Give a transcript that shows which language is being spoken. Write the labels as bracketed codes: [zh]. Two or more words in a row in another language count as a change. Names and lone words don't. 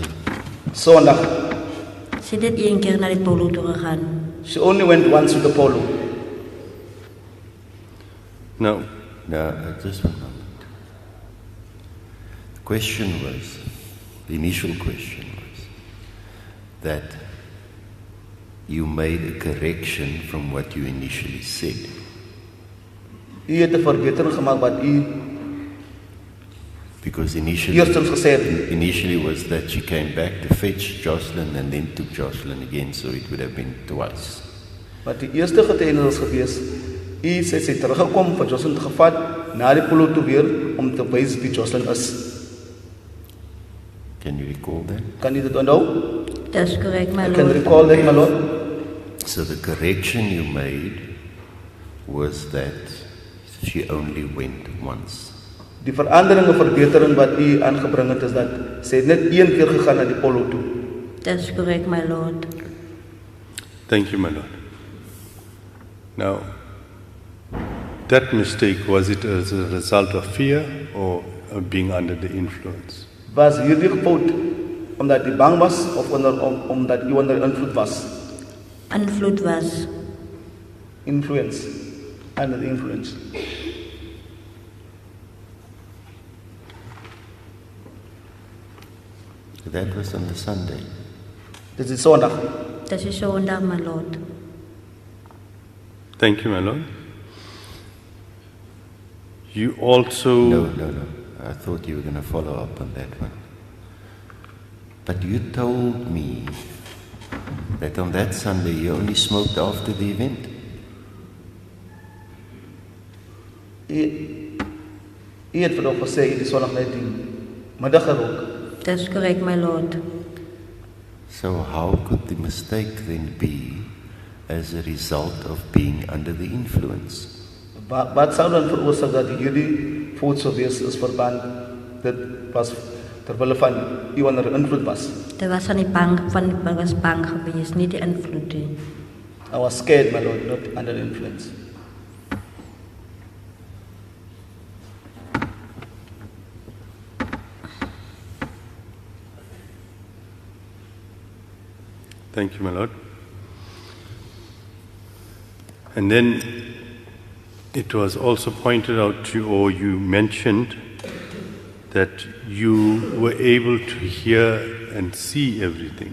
[af] Zondag. Sy het net een keer na die polo toe gegaan. [en] She only went once to the polo. Now, No, just one moment. The initial question was that you made a correction from what you initially said. [af] U het 'n verbetering gemaak wat u [en] Because initially [af] eerstens gesê het. [en] initially was that she came back to fetch Joshlin and then took Joshlin again, so it would have been twice. [af] Wat die eerste getuienis was gewees, u sê sy teruggekom vir Joshlin te gevat, na die polo toe weer, om te wys wie Joshlin is. [en] Can you recall that? [af] Kan u dit onthou? [en] That's correct, my I can lord. recall that, my lord. So the correction you made was that she only went once. [af] Die verandering of verbetering wat u aangebring het is dat sy het net een keer gegaan na die polo toe. [en] That's correct, my lord. thank you, my Lord. Now, that mistake, was it as a result of fear or being under the influence? [af] Was hierdie fout omdat u bang was of omdat u onder invloed was? Invloed was. [en] Influence. Under the influence. That was on the Sunday. [af] Dit is Sondag. Dit is Sondag, [en] my lord. Thank you, my Lord. You also... No. I thought you were going to follow up on that one. But you told me that on that Sunday you only smoked after the event. [af] U het vandag gesê die Sondag net die middag gerook. [en] That's correct, my lord. So how could the mistake then be as a result of being under the influence? [af] Wat sou dan veroorsaak dat hierdie fout sou wees is verband dit was terwille van u onder invloed was? Dit was aan die bank, was bang geweest, nie die invloed nie. [en] I was scared, my lord, not under influence. Thank you, my Lord. And then it was also pointed out to you, or you mentioned, that you were able to hear and see everything.